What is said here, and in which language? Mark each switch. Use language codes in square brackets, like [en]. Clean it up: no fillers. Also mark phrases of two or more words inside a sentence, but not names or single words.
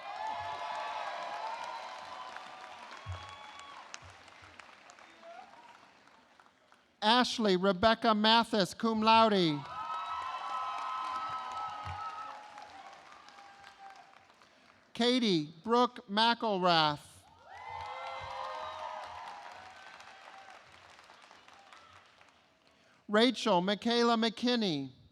[en] Ashley Rebecca Mathis, [la] cum laude. [en] Katie Brooke McElrath. Rachel Michaela McKinney.